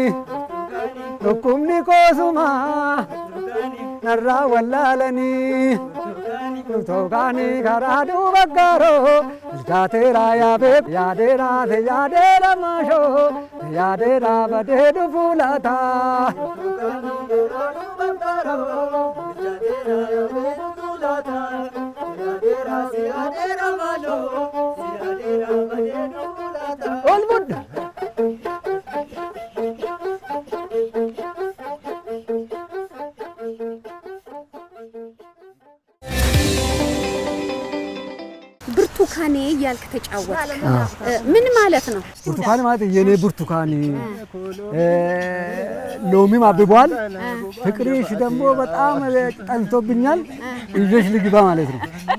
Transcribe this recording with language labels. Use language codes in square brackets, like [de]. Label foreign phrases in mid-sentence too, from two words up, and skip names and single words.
[om] dhukkubni koosumaa narraa wallaalanii burtukaanii karaa duuba gaaroo ilchaateera yaa beeku yaadeera maashoo yaadeera badee dhufu laata. Ol budda. [am] ብርቱካኔ እያልክ ተጫወት። ምን ማለት ነው? ብርቱካኔ ማለት የኔ ብርቱካኔ ሎሚም አብቧል። ፍቅርሽ ደግሞ በጣም ጠልቶብኛል ይዤሽ ልግባ ማለት ነው።